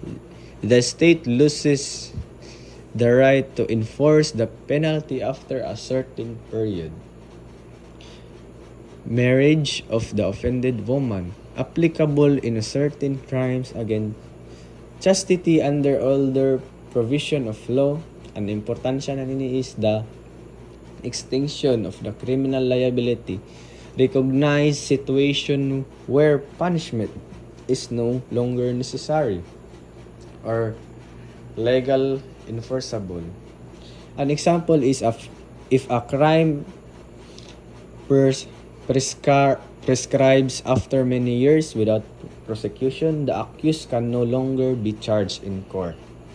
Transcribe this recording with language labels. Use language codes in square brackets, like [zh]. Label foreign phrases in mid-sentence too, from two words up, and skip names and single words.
[en] The state loses the right to enforce the penalty after a certain period. Marriage of the offended woman, applicable in certain crimes against chastity under older provision of law. [ceb] Ang importansya na nini [en] is the extinction of the criminal liability. Recognize situation where punishment is no longer necessary or legal enforceable. An example is if a crime prescribes after many years without prosecution, the accused can no longer be charged in court.